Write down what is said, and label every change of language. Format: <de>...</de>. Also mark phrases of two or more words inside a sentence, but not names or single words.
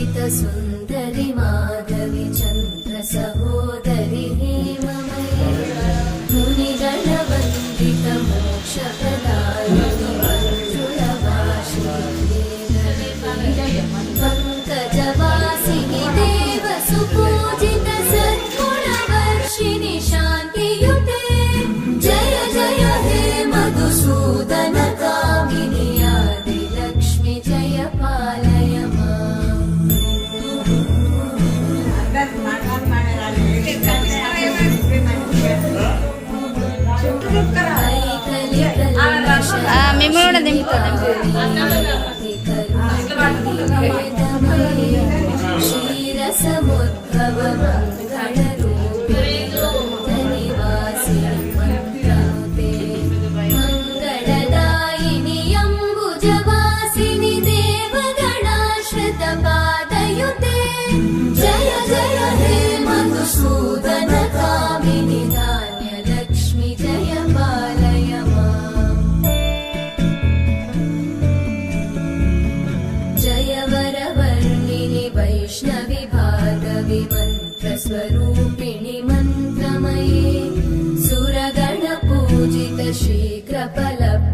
<sa>सुन्दरि माधवि चन्द्र सहोदरि हेममयि मुनिगणवन्दित मोक्षप्रदायिनि मञ्जुलभाषिणि पङ्कजवासिनि देव सुपूजित सद्गुणवर्षिणि शान्तियुते जय जय हे मधुसूदन कामिनि आदिलक्ष्मि जय पालय</sa> <te>మేము కూడా దింపుతాం</te> <sa>క్షీరసముద్భవ మంగళరూపిణి మంత్రనుతే మంగళదాయిని అంబుజవాసిని దేవగణాశ్రిత పాదయుతే జయ జయ హే మధుసూదన కామిని ధాన్యలక్ష్మి జయ పాలయ जय वरवर्णिनि वैष्णवि भार्गवि मन्त्रस्वरूपिणि मन्त्रमये सुरगणपूजित शीघ्रफल</sa>